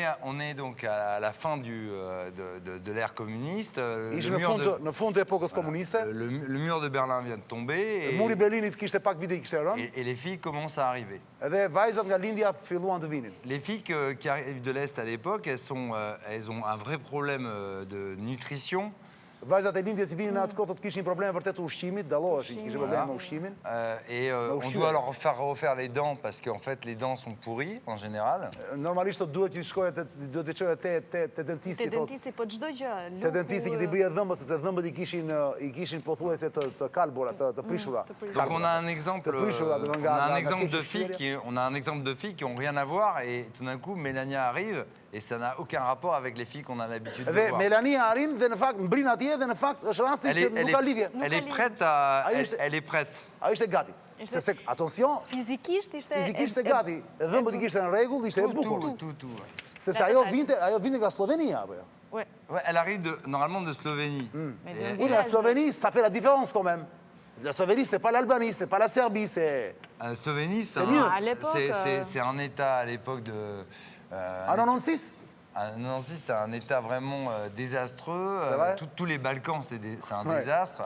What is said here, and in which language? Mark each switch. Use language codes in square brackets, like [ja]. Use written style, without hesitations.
[fr] On est donc à la fin de l'ère communiste. [sq] Ishte në fund të epokës komuniste. [fr] Le mur de Berlin vient de tomber. [sq] Muri i Berlinit kishte pak vite kishte rënë. [fr] Et les filles commencent à arriver. [sq] Dhe vajzat nga lindja filluan të vinin. [fr] Les filles qui arrivent de l'Est à l'époque, elles ont un vrai problème de nutrition. [sq] Vajzat e lindjes i vinin në atë kohë të kishin probleme vërtet të ushqimit, dalloheshin, kishin probleme me ushqimin. [fr] Et on doit leur faire refaire les dents parce qu'en fait les dents sont pourries en général. [sq] Normalisht duhet të shkojë duhet të çojë te dentisti. Te dentisti, po çdo gjë. Te dentisti që t'i bëjë dhëmbët, se te dhëmbët i kishin pothuajse të kalbura, të prishura. [fr] Donc on a un exemple de filles qui ont rien à voir et tout d'un coup Melania arrive et ça n'a aucun rapport avec les filles qu'on a l'habitude de voir. [sq] Dhe Melania arrin dhe në fakt mbrin atje dhe në fakt është rasti që nuk ka lidhje. [fr] Elle est prête. [sq] Ai ishte gati. Sepse attention, fizikisht ishte gati. Dhëmbët i kishte në rregull, ishte e bukur. [fr] Tout. [sq] Sepse ajo vinte nga Slovenia apo jo? [fr] Ouais, elle arrive normalement de Slovénie. Oui, la Slovénie, ça fait la différence quand même. La Slovénie, c'est pas l'Albanie, c'est pas la Serbie, c'est... La Slovénie, c'est un État à l'époque de... En 96 En 96, c'est un État vraiment désastreux. Tous les Balkans, c'est un désastre.